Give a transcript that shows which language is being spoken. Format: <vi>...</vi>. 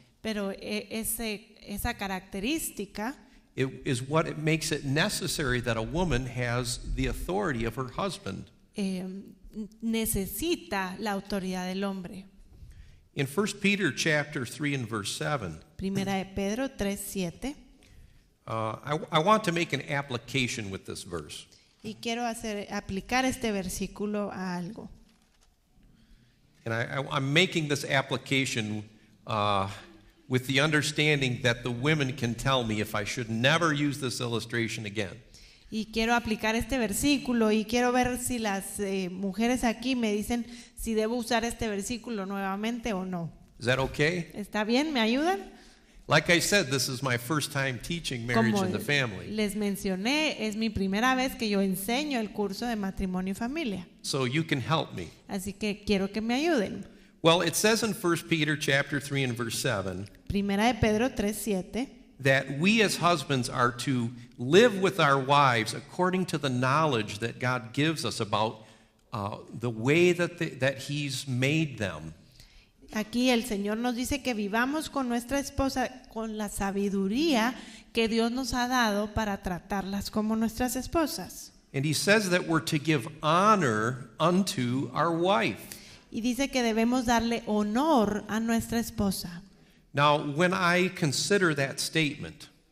<es>Pero esa característica</es> <en>is what it makes it necessary that a woman has the authority of her husband.</en> <es>Necesita la autoridad del hombre.</es> <en>In 1 Peter chapter 3 and verse 7,</en> <es>Primera de Pedro 3:7.</es> <en>I want to make an application with this verse.</en> <es>Y quiero aplicar este versículo a algo.</es> <en>And I'm making this application with the understanding that the women can tell me if I should never use this illustration again.</en> <es>Y quiero aplicar este versículo y quiero ver si las mujeres aquí me dicen si debo usar este versículo nuevamente o no.</es> <en>Is that okay?</en> <es>¿Está bien? ¿Me ayudan?</es> <en>Like I said, this is my first time teaching marriage</en> <es>Como</es> <en>in the family.</en> <es>les mencioné, es mi primera vez que yo enseño el curso de matrimonio y familia.</es> <en>So you can help me.</en> <es>Así que quiero que me ayuden.</es> <en>Well, it says in 1 Peter chapter 3 and verse 7</en> <es>Primera de Pedro 3:7.</es> <en>that we as husbands are to live with our wives according to the knowledge that God gives us about the way that He's made them.</en> <es>Aquí el Señor nos dice que vivamos con nuestra esposa con la sabiduría que Dios nos ha dado para tratarlas como nuestras esposas.</es> <en>And He says that we're to give honor unto our wife.</en> <es>Y dice que debemos darle honor a nuestra esposa.</es> <en>Now, when I consider that statement,</en>